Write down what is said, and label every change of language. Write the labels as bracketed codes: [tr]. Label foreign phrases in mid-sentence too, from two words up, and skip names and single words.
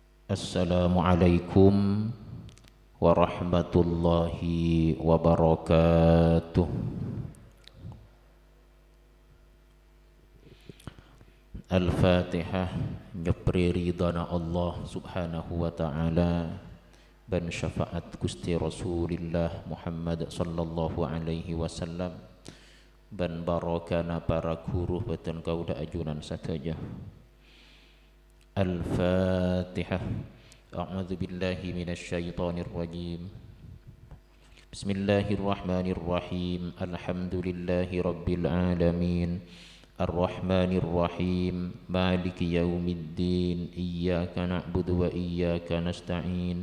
[ar] السلام عليكم ورحمة الله وبركاته. Al-Fatihah. [mad] Nyepri ridana [ar] الله سبحانه وتعالى [mad] ban syafaat Gusti Rasulillah Muhammad [ar] صلى الله عليه وسلم [mad] ban barakana para guru batan kauda ajunan sadaja. Al-Fatihah. [ar] أعوذ بالله من الشيطان الرجيم. بسم الله الرحمن الرحيم الحمد لله رب العالمين. الرحمن الرحيم مالك يوم الدين. إياك نعبد وإياك نستعين.